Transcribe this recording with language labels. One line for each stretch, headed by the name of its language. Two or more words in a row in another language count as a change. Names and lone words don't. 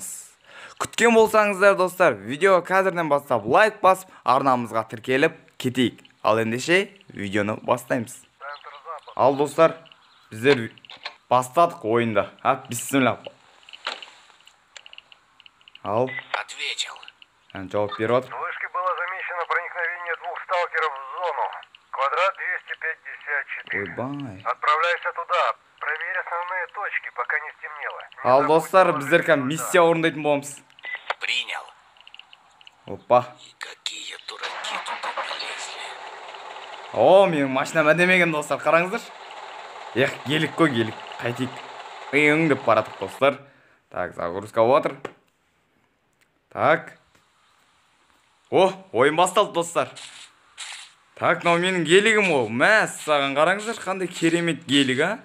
Kazakh: Күткен болсаңыздар достар, видео қазірден бастап лайк басып, арнамызға тіркеліп кетейік. Ал ендеше видеоны бастаймыз. Ал достар, біздер бастадық ойында. Бисмилля. Ал.
Russian: Ответил.
Kazakh: Жауап беріп отыр.
Russian: В вышке было замечено проникновение двух сталкеров в зону. Квадрат 254.
Kazakh: Ойбай.
Russian: Отправляйся туда. Проверь основные точки, пока не стемнело.
Kazakh: Ал достар, біздер миссия орындайтын боламыз.
Russian: Принял. Опа. И какие дураки туда полезли. О,
Kazakh: менің машинам әдемеген достар, қараңыздар. Гелік қой, гелік. Қайтейік. Үйің деп баратық достар.
Russian: Так, загрузка отыр. Так.
Kazakh: О, ойын басталды достар. Так, мынау менің гелігім ол. Мәссаған, қараңыздар, қандай керемет гелік, а?